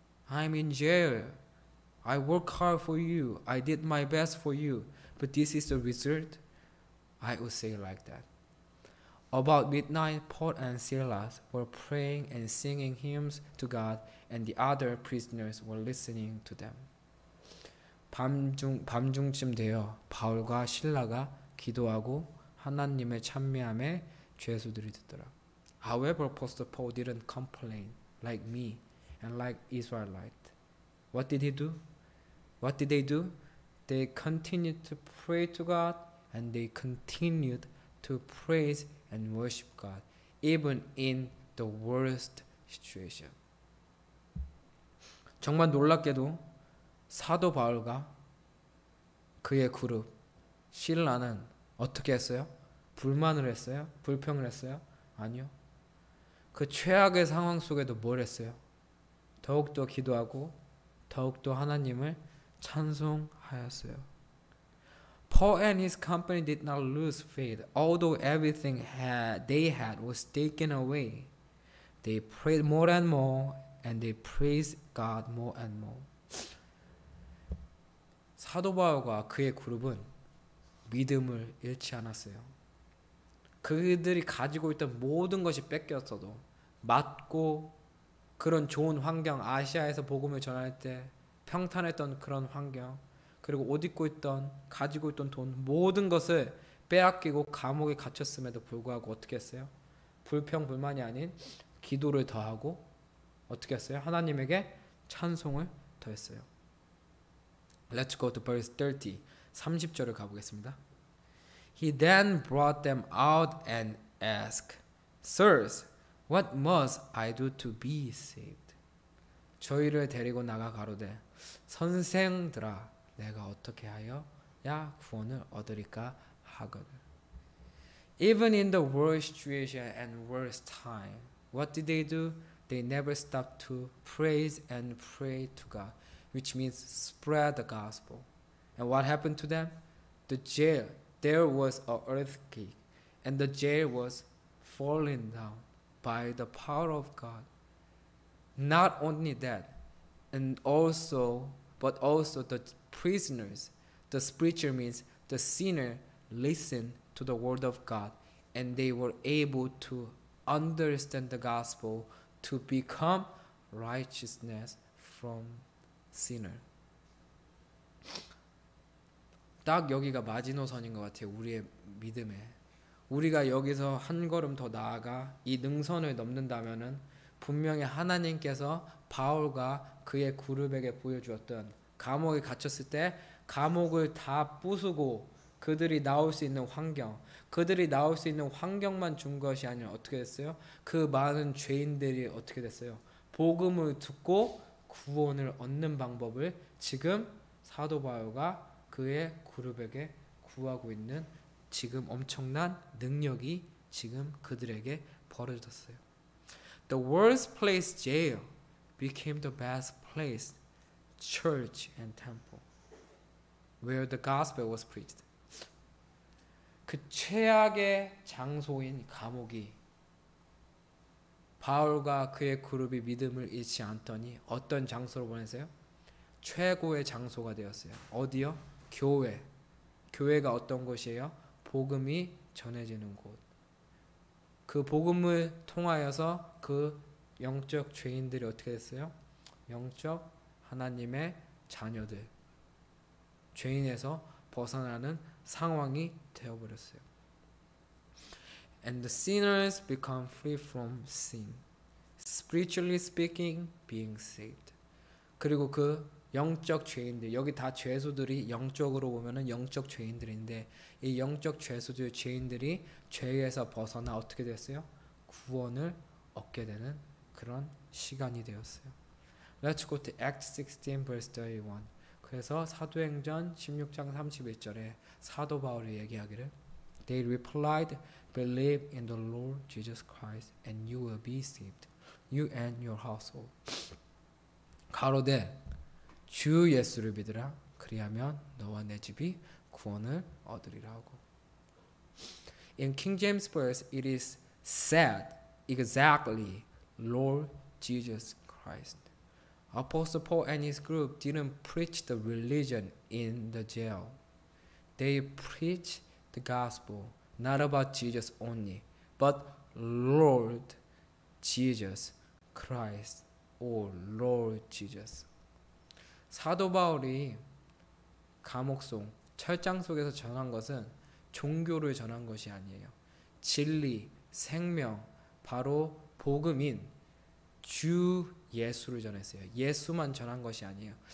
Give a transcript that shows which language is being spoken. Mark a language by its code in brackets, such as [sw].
[en] I'm in jail. I work hard for you. I did my best for you. But this is the result? I would say like that. About midnight, Paul and Silas were praying and singing hymns to God, and the other prisoners were listening to them. [ko] 밤중쯤 되어 바울과 신라가 기도하고 하나님의 찬미함에 죄수들이 듣더라. [en] However, Apostle Paul didn't complain like me and like Israelite. What did he do? What did they do? they continued to pray to God and they continued to praise and worship God even in the worst situation. [ko] 정말 놀랍게도 사도 바울과 그의 그룹 신라는 어떻게 했어요? 불만을 했어요? 불평을 했어요? 아니요. 그 최악의 상황 속에도 뭘 했어요? 더욱더 기도하고 더욱더 하나님을 찬송하였어요. [en] Paul and his company did not lose faith, although everything they had was taken away. They prayed more and more, and they praised God more and more. [ko] 사도 바울과 그의 그룹은 믿음을 잃지 않았어요. 그들이 가지고 있던 모든 것이 뺏겼어도 맞고 그런 좋은 환경, 아시아에서 복음을 전할 때 평탄했던 그런 환경, 그리고 옷 입고 있던, 가지고 있던 돈, 모든 것을 빼앗기고 감옥에 갇혔음에도 불구하고 어떻게 했어요? 불평, 불만이 아닌 기도를 더하고 어떻게 했어요? 하나님에게 찬송을 더했어요. [en] Let's go to verse 30. [ko] 30절을 가보겠습니다. [en] He then brought them out and asked, Sirs, what must I do to be saved? [ko] 저희를 데리고 나가 가로되, 선생들아, 내가 어떻게 하여야 구원을 얻으리까 하거늘. [en] Even in the worst situation and worst time, what did they do? They never stopped to praise and pray to God, which means spread the gospel. And what happened to them? There was an earthquake, and the jail was falling down by the power of God. Not only that, but also the prisoners, the spiritual means the sinner, listened to the word of God, and they were able to understand the gospel to become righteousness from sinner. [ko] 딱 여기가 마지노선인 것 같아요. 우리의 믿음에. 우리가 여기서 한 걸음 더 나아가 이 능선을 넘는다면은 분명히 하나님께서 바울과 그의 그룹에게 보여주었던 감옥에 갇혔을 때 감옥을 다 부수고 그들이 나올 수 있는 환경, 그들이 나올 수 있는 환경만 준 것이 아니라 어떻게 됐어요? 그 많은 죄인들이 어떻게 됐어요? 복음을 듣고 구원을 얻는 방법을 지금 사도 바울과 그의 그룹에게 구하고 있는 지금 엄청난 능력이 지금 그들에게 벌어졌어요. [en] The worst place jail became the best place, church and temple, where the gospel was preached. [ko] 그 최악의 장소인 감옥이 바울과 그의 그룹이 믿음을 잃지 않더니 어떤 장소로 보냈어요? 최고의 장소가 되었어요. 어디요? 교회. 교회가 어떤 곳이에요? 복음이 전해지는 곳. 그 복음을 통하여서 그 영적 죄인들이 어떻게 됐어요? 영적 하나님의 자녀들. 죄인에서 벗어나는 상황이 되어버렸어요. [en] And the sinners become free from sin. Spiritually speaking, being saved. [ko] 그리고 그 영적 죄인들, 여기 다 죄수들이 영적으로 보면은 영적 죄인들인데 이 영적 죄수들, 죄인들이 죄에서 벗어나 어떻게 됐어요? 구원을 얻게 되는 그런 시간이 되었어요. [en] Let's go to Acts 16 verse 31. [ko] 그래서 사도행전 16장 31절에 사도 바울이 얘기하기를 [en] They replied, Believe in the Lord Jesus Christ and you will be saved, you and your household. [ko] 가로되 주 예수를 믿으라 그리하면 너와 내 집이 구원을 얻으리라 하고. [en] In King James verse it is said exactly Lord Jesus Christ. Apostle Paul and his group didn't preach the religion in the jail. They preached the gospel not about Jesus only, but Lord Jesus Christ or Lord Jesus. [ko] 사도 바울이 감옥 속, 철장 속에서 전한 것은 종교를 전한 것이 아니에요. 진리, 생명, 바로 복음인 주 예수를 전했어요. 예수만 전한 것이 아니에요.